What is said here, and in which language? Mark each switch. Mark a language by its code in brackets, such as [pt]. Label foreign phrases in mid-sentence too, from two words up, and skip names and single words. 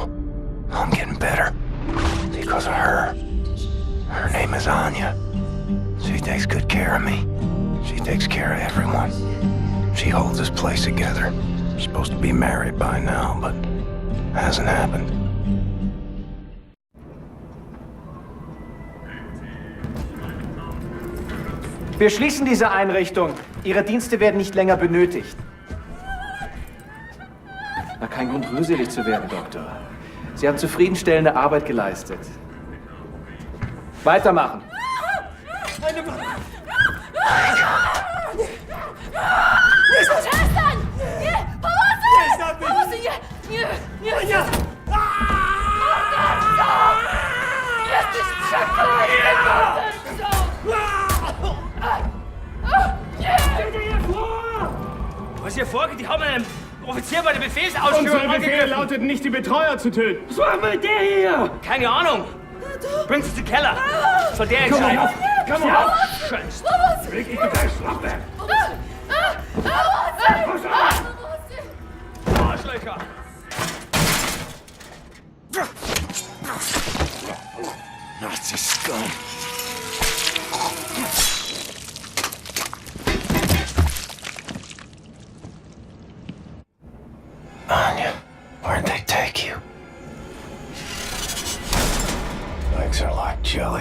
[en] I'm getting better because of her. Her name is Anya. She takes good care of me. She takes care of everyone. She holds this place together. Supposed to be married by now, but hasn't happened. [de] Wir schließen diese Einrichtung. Ihre Dienste werden nicht länger benötigt. Na, kein Grund, rührselig zu werden, Doktor. Sie haben zufriedenstellende Arbeit geleistet. Weitermachen. [pl] Przestań! Nie! Pomocy! Pomocy! Nie! Nie! Nie! Morderco! Jesteś przeklęty, morderco! [de] Was hier vorgeht, die haben einen Offizier bei der Befehlsausführung Unsere Befehle lauteten nicht, die Betreuer zu töten. Was machen wir mit der hier? Keine Ahnung. Bringt sie zum Keller. Soll der entscheiden. Komm auf! Scheiße! Leg dich gleich Schlafwerk! Arschlöcher! [en] Nazi scum! Anya, where'd they take you? Legs are like jelly.